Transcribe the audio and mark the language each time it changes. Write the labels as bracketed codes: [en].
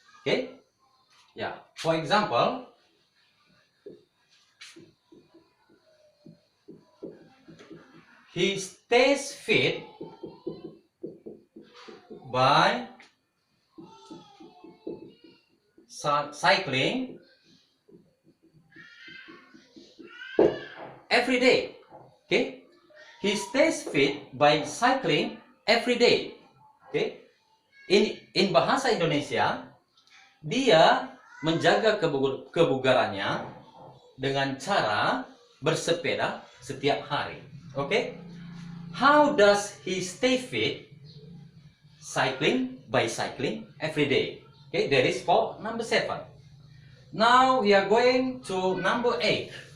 [en] Okay, yeah. For example, he stays fit by cycling every day. Okay, he stays fit by cycling every day. Okay, in bahasa Indonesia, [id] dia menjaga kebugarannya dengan cara bersepeda setiap hari. [en] Okay, how does he stay fit? Cycling by cycling every day. Okay, that is for number 7. Now we are going to number 8.